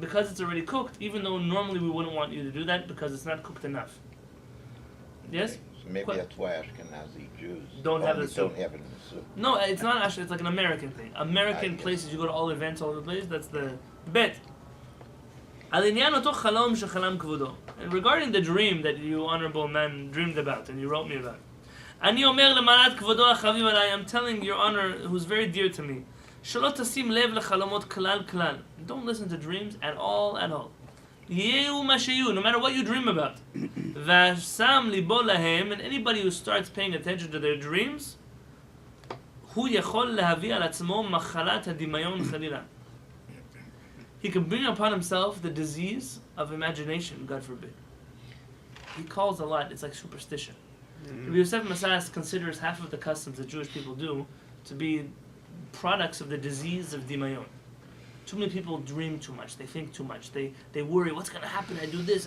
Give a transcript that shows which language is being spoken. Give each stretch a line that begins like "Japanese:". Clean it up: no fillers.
English: Because it's already cooked, even though normally we wouldn't want you to do that because it's not cooked enough. Yes? Okay, So maybe Qu- that's why Ashkenazi Jews Don't have only the soup. Don't have it in the soup. No, it's not actually, it's like an American thing. American guess. places, you go to all events all over the place, that's the bet.
Hebrew: על עניין אותו חלום שחלם כבודו.
English: And regarding the dream that you honorable man dreamed about and you wrote me about.
Hebrew: אני אומר למעלת כבודו החביב עליי,
English: I'm telling your honor who's very dear to me,
Hebrew: שלא תשים לב לחלומות כלל כלל.
English: Don't listen to dreams at all, at all.
Hebrew: יהיו מה שיהיו,
English: no matter what you dream about.
Hebrew: ושם ליבו להם,
English: and anybody who starts paying attention to their dreams,
Hebrew: הוא יכול להביא על עצמו מחלת הדמיון חלילה.
English: He can bring upon himself the disease of imagination, God forbid. He calls a lot, it's like superstition. Rabbi Yosef Masas considers half of the customs that Jewish people do to be products of the disease of Dimayon. Too many people dream too much. They think too much. They worry. What's going to happen? I do this.